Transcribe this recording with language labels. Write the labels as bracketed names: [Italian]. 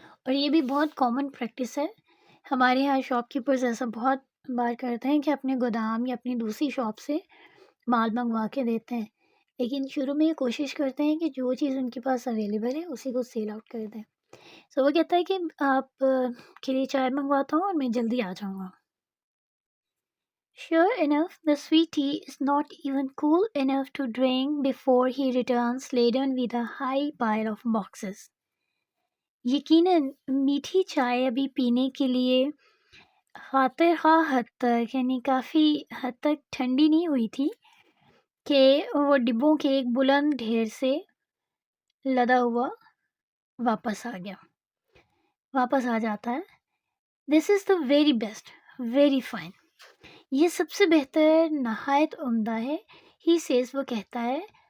[Urdu] اور یہ بھی بہت کامن پریکٹس ہے. ہمارے یہاں شاپ کیپرز ایسا بہت بار کرتے ہیں کہ اپنے گودام یا اپنی دوسری شاپ سے مال منگوا کے دیتے ہیں، لیکن شروع میں یہ کوشش کرتے ہیں کہ جو چیز ان کے پاس اویلیبل ہے اسی کو سیل آؤٹ کر دیں. سو وہ کہتا ہے کہ آپ کے لیے چائے منگواتا ہوں اور میں جلدی آ جاؤں گا. [English] Sure enough, the sweet tea is not even cool enough to drink before he returns laden with a high pile of boxes. [Urdu] یقیناً میٹھی چائے ابھی پینے کے لیے خاطر خواہ حد تک، یعنی کافی حد تک ٹھنڈی نہیں ہوئی تھی کہ وہ ڈبوں کے ایک بلند ڈھیر سے لدا ہوا واپس آ جاتا ہے. [English] This is the very best, very fine. [Urdu] یہ سب سے بہتر، نہایت عمدہ ہے. [English] he says, [Urdu] وہ کہتا ہے.